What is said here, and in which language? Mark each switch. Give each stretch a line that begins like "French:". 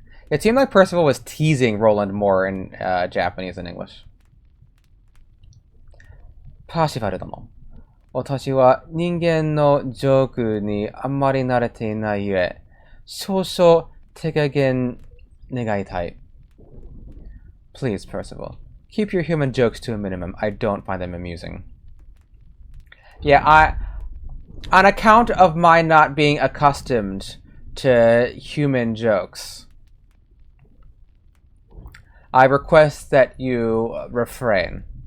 English: It seemed like Percival was teasing Roland more in Japanese and English.
Japanese: パーシバル殿。私は人間のジョークにあんまり慣れていないゆえ、少々手加減願いたい。
English: Please, Percival, keep your human jokes to a minimum. I don't find them amusing. Yeah, on account of my not being accustomed to human jokes, I request that you refrain.